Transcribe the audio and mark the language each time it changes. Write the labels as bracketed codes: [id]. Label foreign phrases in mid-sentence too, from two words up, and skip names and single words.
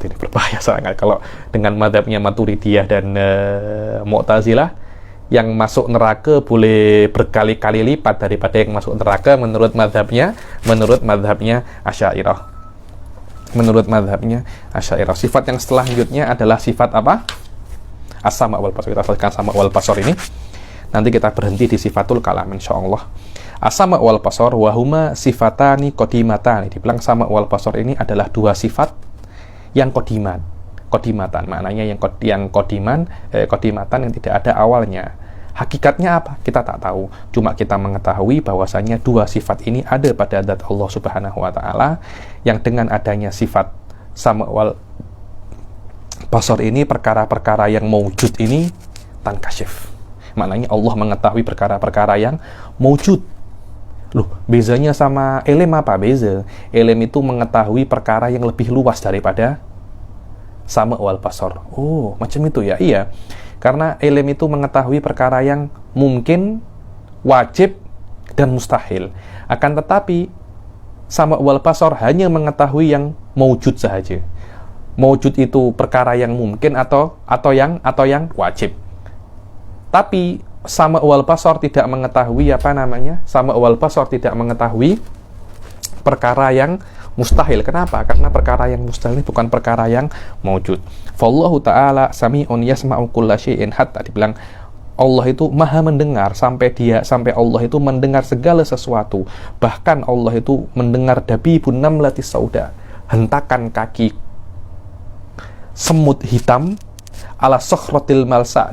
[ms] Kalau dengan madhabnya Maturidiyah dan Mu'tazilah, yang masuk neraka boleh berkali-kali lipat daripada yang masuk neraka menurut madhabnya Asy'ariyah. Sifat yang selanjutnya adalah sifat apa? [ar] السمع والبصر. [ms] Kita selesaikan [ar] سمع والبصر [ms] ini. Nanti kita berhenti di [ar] صفة الكلام [ms] insyaallah. [ar] السمع والبصر وهما صفتان قديمتان. [ms] Dibilang [ar] سمع والبصر [ms] ini adalah 2 sifat yang qadimatan. Maknanya yang qadimatan yang tidak ada awalnya. Hakikatnya apa? Kita tak tahu. Cuma kita mengetahui bahwasanya 2 sifat ini ada pada zat Allah [ar] سبحانه وتعالى, [ms] yang dengan adanya sifat [ar] سمع والبصر [ms] ini, perkara-perkara yang maujud ini tankashif. Maknanya Allah mengetahui perkara-perkara yang maujud. Loh, bezanya sama ilm apa? Beza. Ilm itu mengetahui perkara yang lebih luas daripada [ar] سمع والبصر. [ms] Oh, macam itu ya? Iya. Karena ilm itu mengetahui perkara yang mungkin, wajib, dan mustahil. Akan tetapi [ar] سمع والبصر [ms] hanya mengetahui yang maujud sahaja. Maujud itu perkara yang mungkin atau yang wajib. Tapi [ar] سمع والبصر [ms] tidak mengetahui [ar] سمع والبصر [ms] tidak mengetahui perkara yang mustahil. Kenapa? Karena perkara yang mustahil ini bukan perkara yang maujud. [ar] فالله تعالى سميع يسمع كل شيء, [ms] hatta dibilang Allah itu maha mendengar sampai Allah itu mendengar segala sesuatu. Bahkan Allah itu mendengar [ar] دبيب نملة سوداء, [ms] hentakan kaki semut hitam [ar] على صخرة ملساء.